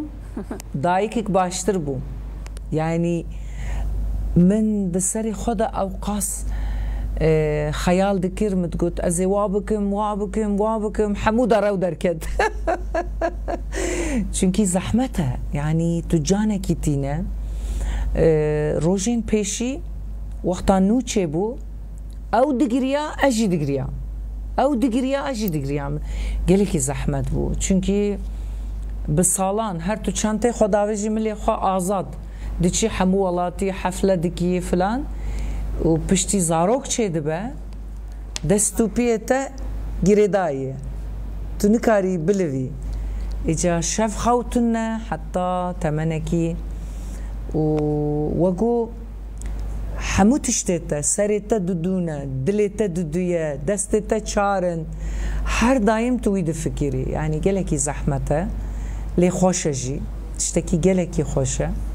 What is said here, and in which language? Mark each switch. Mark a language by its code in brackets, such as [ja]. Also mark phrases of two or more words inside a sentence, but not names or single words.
[ku] دایکێک باشتر بوو یعنی من بەسەری خۆدا ئەو قاس خەیاڵ دکرد متگوت ئەزێ وا بکەم هەموو دەڕەو دەرکەت چونکی زەحمەتە یعنی تو جانێکی تینە ڕۆژین پێشی وەختان نوو چێ بوو ئەو دگریا ئەژی دگریا ئەو دگریا ئەژی دگریا gelekî zehmet bû çunkî bi salan her tu çentê xwedawî jî milê xwe azad diçî hemû welatî hefle dikî filan û piştî zarok çê dibe destûpiyê te girêdayî ye tu nikarî bilivî îca şev xewtin ne heta temenekî û wegu hemû tiştê te serê te dudûne dilê te dudûye destê te çarin her daim tu wî difikirî yani gelekî zehmet e lê xweş e jî tiştekî gelekî xweş e